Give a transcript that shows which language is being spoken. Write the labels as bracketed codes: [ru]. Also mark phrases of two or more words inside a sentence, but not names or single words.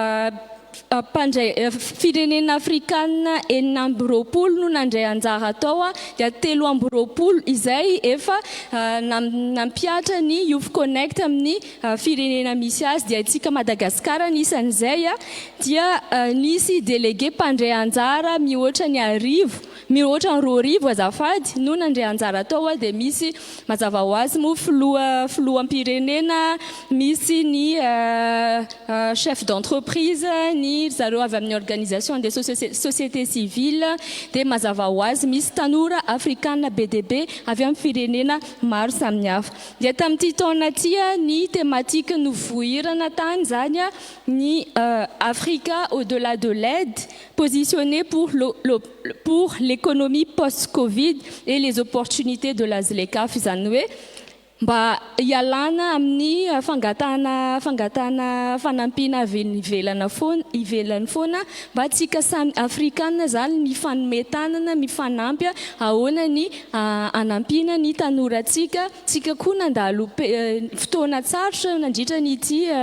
[mg] firenena afrikanina 9 no nandray anjara tao dia 3 izay efa nampiatra ny Youth Connect amin'ny firenena misy azy dia itsika Madagasikara nisan'izay dia nisy délégué mpandray anjara mihoatra ny 2 azafady no nandray anjara tao dia misy mazava ho azy mo filohampirenena misy ny [fr] chef d'entreprise [mg] ny zareo avy amin'ny [fr] organisation des sociétés civiles [mg] dia mazava ho azy misy tanora afrikanina BDB avy amin'ny firenena maro samihafa. Dia tamin'ity taona ty ny thématique novohirana tany zany ny Africa [fr] au-delà de l'aide positionné pour l'économie post-Covid et les opportunités de la ZLECAf [mg] izany hoe mba hialana amin'ny fangatana fanampiana ivelany foana mba tsika samy afrikanina zany mifanometanana mifanampy ahoana ny anampiana ny tanoratsika tsika koa nandalo fotoana tsarotra nandritra nyty